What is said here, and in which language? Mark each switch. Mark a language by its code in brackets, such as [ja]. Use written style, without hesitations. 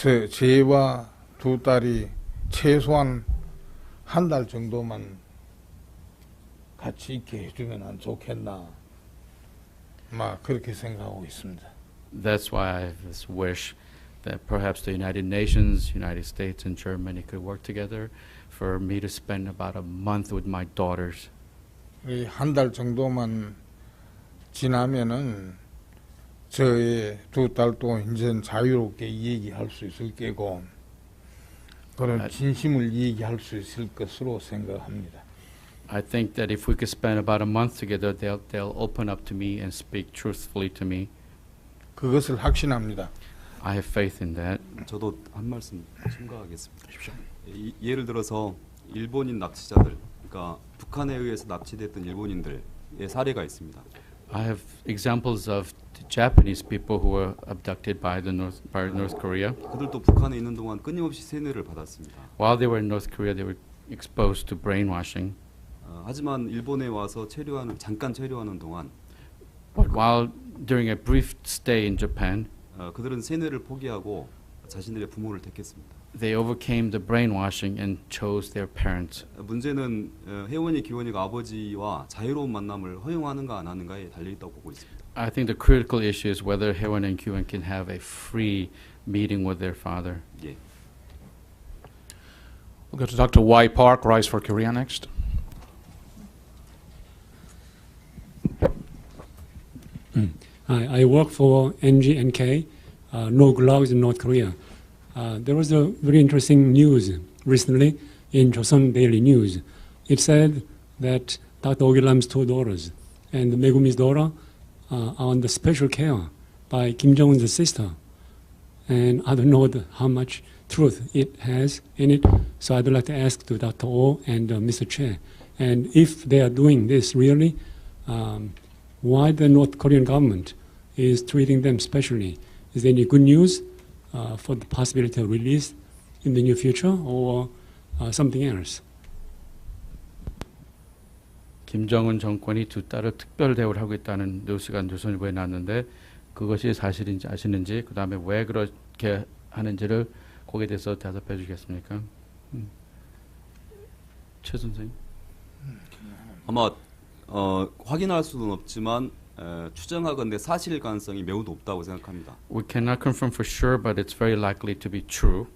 [ko] 제와 두 딸이 최소한 한 달 정도만 같이 있게 해주면 안 좋겠나, 막 그렇게 생각하고 있습니다. [en] That's why I have this wish that perhaps the United Nations, United States, and Germany could work together for me to spend about a month with my daughters. [ko] 한 달 정도만 지나면은 저의 두 딸도 이제 자유롭게 얘기할 수 있을 게고 그런 진심을 얘기할 수 있을 것으로 생각합니다. [en] I think that if we could spend about a month together, they'll open up to me and speak truthfully to me. [ko] 그것을 확신합니다. [en] I have faith in that. [ko] 저도 한 말씀 첨가하겠습니다. 예를 들어서 일본인 납치자들, 그러니까 북한에 의해서 납치됐던 일본인들의 사례가 있습니다. [en] I have examples of the Japanese people who were abducted by North Korea. [ko] 그들도 북한에 있는 동안 끊임없이 세뇌를 받았습니다. [en] While they were in North Korea, they were exposed to brainwashing. [ko] 하지만 일본에 와서 잠깐 체류하는 동안 [en] But while during a brief stay in Japan, [ko] 그들은 세뇌를 포기하고 자신들의 부모를 택했습니다. [en] they overcame the brainwashing and chose their parents. [ko] 문제는 혜원이 기원이가 아버지와 자유로운 만남을 허용하는가 안 하는가에 달려 있다고 보고 있습니다. [en] I think the critical issue is whether Haewon and Kyuan can have a free meeting with their father. [ko] 예. [en] We'll go to Dr. Y. Park, Rise for Korea next. I work for NGNK, No Gloves in North Korea. There was a very interesting news recently in Joseon Daily News. It said that Dr. Ogilam's two daughters and Megumi's daughter are under special care by Kim Jong-un's sister. And I don't know how much truth it has in it, so I'd like to ask to Dr. Oh and Mr. Che. And if they are doing this really, why the North Korean government is treating them specially? Is there any good news for the possibility of release in the near future or something else? [ko] 김정은 정권이 두 딸을 특별 대우를 하고 있다는 뉴스가 조선일보에 났는데 그것이 사실인지 아시는지, 그 다음에 왜 그렇게 하는지를 거기에 대해서 대답해 주겠습니까? 최 선생님. 아마 확인할 수는 없지만 추정하건대 사실 가능성이 매우 높다고 생각합니다. [en] We cannot confirm for sure, but it's very likely to be true.